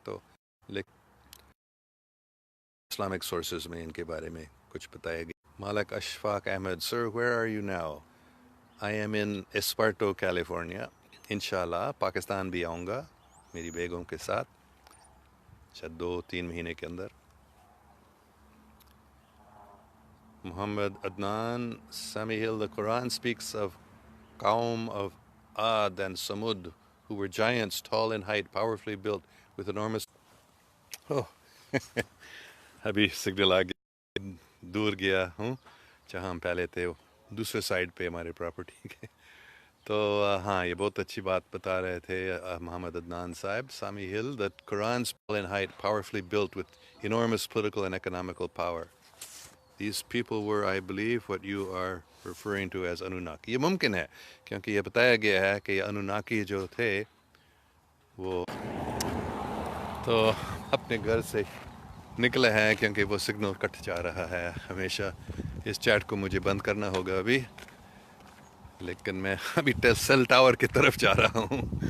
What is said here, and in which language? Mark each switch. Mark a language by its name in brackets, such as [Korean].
[Urdu] تو لیکن Islamic sources میں ان کے بارے میں کچھ بتایا گیا. [English] Malik Ishfaq Ahmad: sir where are you now? I am in Esperto California. [Urdu] انشاءاللہ پاکستان بھی آؤں گا میری بیگم کے ساتھ شاید 2-3 مہینے کے اندر. [English] Muhammad Adnan Sami Hill: the Quran speaks of Qawm of Ad and Samud, who were giants, tall in height, powerfully built, with enormous... [Urdu] Oh, ابھی سگنل آ گیا، دور گیا ہوں جہاں ہم پہلے تھے، دوسرے سائڈ پہ ہمارے پراپرٹی کے. تو ہاں یہ بہت اچھی بات بتا رہے تھے محمد عدنان صاحب. [English] Sami Hill: the Quran speaks tall in height, powerfully built, with enormous political and economical power. These people were, I believe, what you are referring to as Anunnaki. [Urdu] یہ ممکن ہے کیونکہ یہ بتایا گیا ہے کہ انوناکی جو تھے وہ تو اپنے گھر سے نکلے ہیں، کیونکہ وہ سگنل کٹ جا رہا ہے ہمیشہ. اس چیٹ کو مجھے بند کرنا ہوگا ابھی، لیکن میں ابھی سیل ٹاور کی طرف جا رہا ہوں.